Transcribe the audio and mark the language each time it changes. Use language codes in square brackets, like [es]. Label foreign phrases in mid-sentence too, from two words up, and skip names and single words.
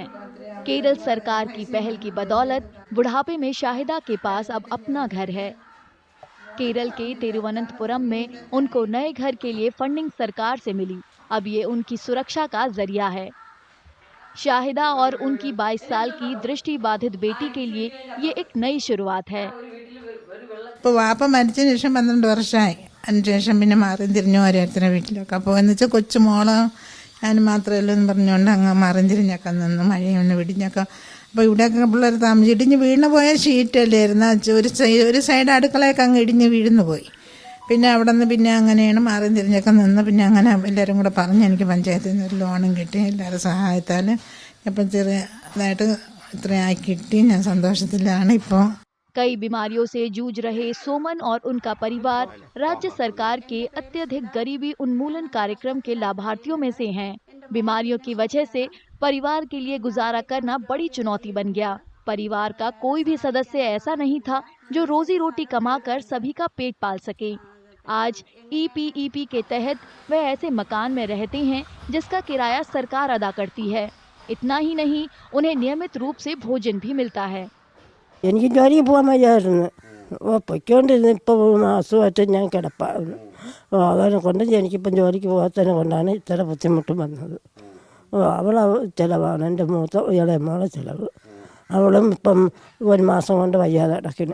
[hi] केरल सरकार की पहल की बदौलत बुढ़ापे में शाहिदा के पास अब अपना घर है। केरल के तिरुवनंतपुरम में उनको नए घर के लिए फंडिंग सरकार से मिली। अब ये उनकी सुरक्षा का जरिया है। शाहिदा और उनकी 22 साल की दृष्टि बाधित बेटी के लिए ये एक नई शुरुआत है। [ml] ഇപ്പോൾ വാപ്പ മരിച്ചതിന് ശേഷം 12 വർഷമായി. അതിനുശേഷം പിന്നെ മാറി തിരിഞ്ഞു ഓരോരുത്തരുടെ വീട്ടിലൊക്കെ. അപ്പോൾ എന്ന് വെച്ചാൽ കൊച്ചു മോളോ ഞാൻ മാത്രമല്ല എന്ന് പറഞ്ഞുകൊണ്ട് അങ്ങ് മറിയും തിരിഞ്ഞൊക്കെ നിന്ന് മഴയൊന്ന് പിടിഞ്ഞൊക്കെ. അപ്പോൾ ഇവിടെയൊക്കെ പിള്ളേർ താമസിച്ച് ഇടിഞ്ഞ് വീണ് പോയ ഷീറ്റല്ലായിരുന്നു. ഒരു സൈഡ് അടുക്കളയൊക്കെ അങ്ങ് ഇടിഞ്ഞ് വീഴുന്നു പോയി. പിന്നെ അവിടെ നിന്ന് പിന്നെ അങ്ങനെയാണ് മാറിയും തിരിഞ്ഞൊക്കെ നിന്ന് പിന്നെ അങ്ങനെ എല്ലാവരും കൂടെ പറഞ്ഞ് എനിക്ക് പഞ്ചായത്തിൽ നിന്ന് ഒരു ലോണും കിട്ടി. എല്ലാവരുടെ സഹായത്താൽ ഇപ്പം ചെറുതായിട്ട് ഇത്രയായി കിട്ടി. ഞാൻ സന്തോഷത്തിലാണ് ഇപ്പോൾ. [hi] कई बीमारियों से जूझ रहे सोमन और उनका परिवार राज्य सरकार के अत्यधिक गरीबी उन्मूलन कार्यक्रम के लाभार्थियों में से हैं। बीमारियों की वजह से परिवार के लिए गुजारा करना बड़ी चुनौती बन गया। परिवार का कोई भी सदस्य ऐसा नहीं था जो रोजी रोटी कमाकर सभी का पेट पाल सके। आज EPEP के तहत वे ऐसे मकान में रहते हैं जिसका किराया सरकार अदा करती है। इतना ही नहीं, उन्हें नियमित रूप से भोजन भी मिलता है। [ml] എനിക്ക് ജോലിക്ക് പോകാൻ വയ്യായിരുന്നു. പൊയ്ക്കൊണ്ടിരുന്നു. ഇപ്പോൾ മാസമായിട്ട് ഞാൻ കിടപ്പായിരുന്നു. അതിനെ കൊണ്ട് എനിക്കിപ്പം ജോലിക്ക് പോകാത്തതിനെ കൊണ്ടാണ് ഇത്ര ബുദ്ധിമുട്ട് വന്നത്. അവളെ ചിലവാണ് എൻ്റെ മൂത്ത ഇളയ മോളെ ചിലവ്. അവളും ഇപ്പം ഒരു മാസം കൊണ്ട് വയ്യാതെ കിടക്കുന്നു.